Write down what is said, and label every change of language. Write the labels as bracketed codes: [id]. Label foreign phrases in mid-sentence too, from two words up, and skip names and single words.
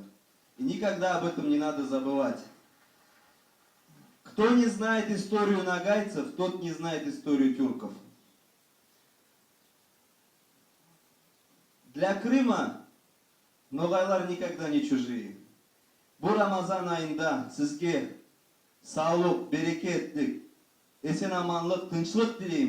[ru] И никогда об этом не надо забывать. Кто не знает историю ногайцев, тот не знает историю тюрков. Для Крыма ногайлар никогда не чужие. [kk] Бұл Рамазан айында сізге саулық, берекеттік, есен аманлық, тыныштық тілеймін.